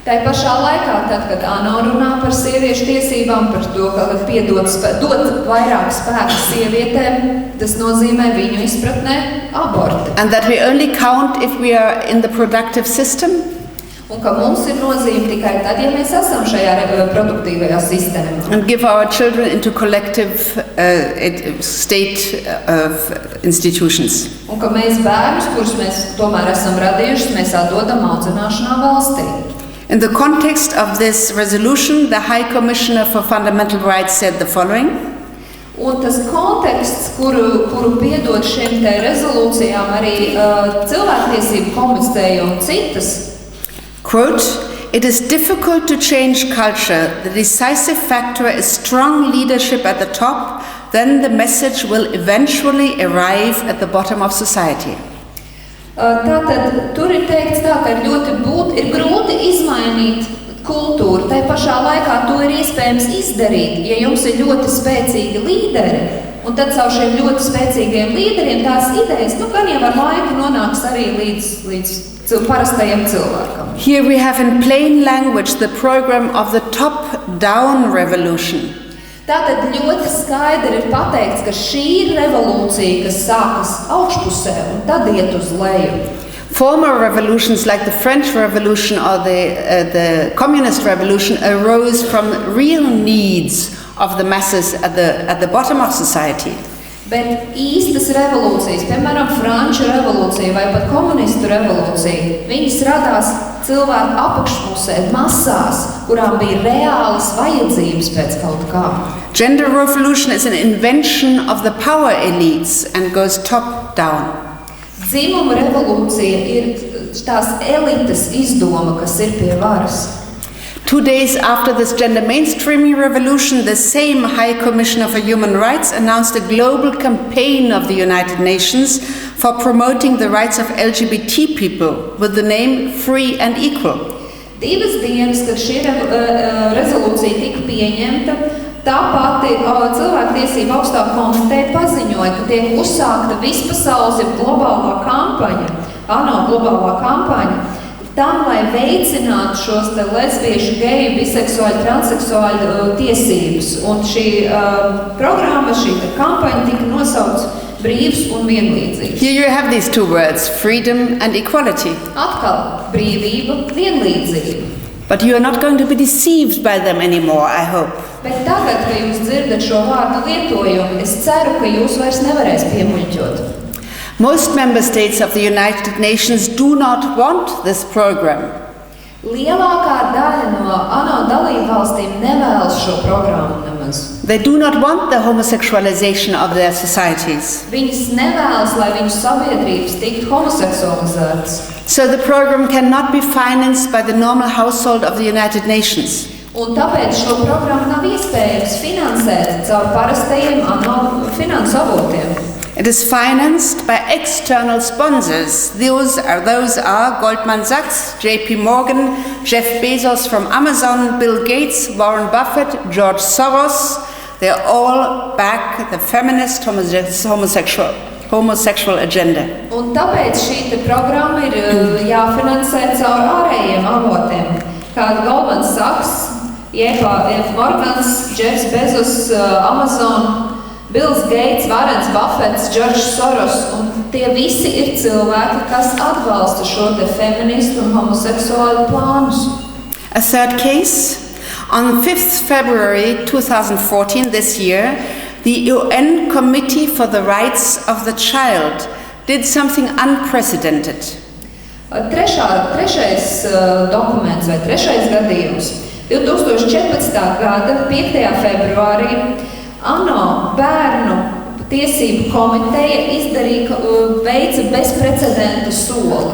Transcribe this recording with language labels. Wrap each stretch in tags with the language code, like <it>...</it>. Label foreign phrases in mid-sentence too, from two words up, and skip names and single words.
<lv>Tā pašā laikā, tad, kad ANO runā par sieviešu tiesībām, par to, ka dot vairāk spēka sievietēm, tas nozīmē viņu izpratnē aborti.</lv> <en>And that we only count if we are in the productive system.</en> <lv>Un ka mums ir nozīme tikai tad, ja mēs esam šajā produktīvajā sistēmā.</lv> <en>And give our children into collective state of institutions.</en> <lv>Un ka mēs bērnus, kurus mēs tomēr esam radījuši, mēs atdodam audzināšanā valstī.</lv> <en>In the context of this resolution, the High Commissioner for Fundamental Rights said the following.</en> <lv>Un tas konteksts, kuru piedod šiem te rezolūcijām arī cilvēktiesību komisija un citas.</lv> <en>Quote, "It is difficult to change culture. The decisive factor is strong leadership at the top. Then the message will eventually arrive at the bottom of society."</en> <lv>Tātad tur ir teikts tā, ka ir grūti izmainīt kultūru. Tai pašā laikā to ir iespējams izdarīt, ja jums ir ļoti spēcīgi līderi. Un tad caur šiem ļoti spēcīgiem līderiem tās idejas, gan jau ar laiku nonāks arī līdz parastajam cilvēkam.</lv> <en>Here we have in plain language the program of the top-down revolution.</en> <lv>Tātad ļoti skaidri ir pateikts, ka šī ir revolūcija, kas sākas augšpusē un tad iet uz leju.</lv> <en>Former revolutions like the French Revolution or the Communist Revolution arose from real needs of the masses at the bottom of society.</en> <lv>Bet īstas revolūcijas, piemēram, Franču revolūcija vai pat komunistu revolūcija, viņas radās cilvēku apakšpusē, masās, kurām bija reālas vajadzības pēc kaut kā.</lv> <en>Gender revolution is an invention of the power elites and goes top down.</en> <lv>Dzimuma revolūcija ir tās elites izdoma, kas ir pie varas.</lv> <en>2 days after this gender mainstreaming revolution, the same High Commissioner for Human Rights announced a global campaign of the United Nations for promoting the rights of LGBT people with the name Free and Equal.</en> <lv>2 dienas, kad šī rezolūcija tika pieņemta, tā pati cilvēktiesība augstā komiteja paziņoja, ka tiek uzsākta vispasaules globālā kampaņa, ANO globālā kampaņa, tam, lai veicinātu šos te lesbiešu, geju, biseksuāļu, transseksuāļu tiesības. Un šī programma, šī kampaņa tika nosaukts brīvs un vienlīdzīgs.</lv> <en>Here you have these two words, freedom and equality.</en> <lv>Atkal brīvība, vienlīdzība.</lv> <en>But you are not going to be deceived by them anymore, I hope.</en> <lv>Bet tagad, kad jūs dzirdat šo vārdu lietojumu, es ceru, ka jūs vairs nevarēs piemuļķot.</lv> <en>Most member states of the United Nations do not want this program.</en> <lv>Lielākā daļa no ANO dalībvalstīm nevēlas šo programmu nemaz.</lv> <en>They do not want the homosexualization of their societies.</en> <lv>Viņas nevēlas, lai viņu sabiedrības tiktu homoseksualizētas.</lv> <en>So the program cannot be financed by the normal household of the United Nations.</en> <lv>Un tāpēc šo programmu nav iespējams finansēt caur parastajiem ANO finansu avotiem.</lv> <en>It is financed by external sponsors. Those are Goldman Sachs, JP Morgan, Jeff Bezos from Amazon, Bill Gates, Warren Buffett, George Soros. They all back the feminist homosexual agenda.</en> <lv>Un tāpēc šī programma ir jāfinansē caur ārējiem avotiem, kā Goldman Sachs, JP Morgans, Jeffs Bezos, Amazon, Bills Gates, Warrens Buffets, George Soros, un tie visi ir cilvēki, kas atbalsta šo te feministu un homoseksuālu plānus.</lv> <en>A third case, on 5th February 2014 this year, the UN Committee for the Rights of the Child did something unprecedented.</en> <lv>Trešais dokuments vai trešais gadījums. 2014. gada 5. februārī ANO bērnu tiesību komiteja veica bezprecedenta soli.</lv>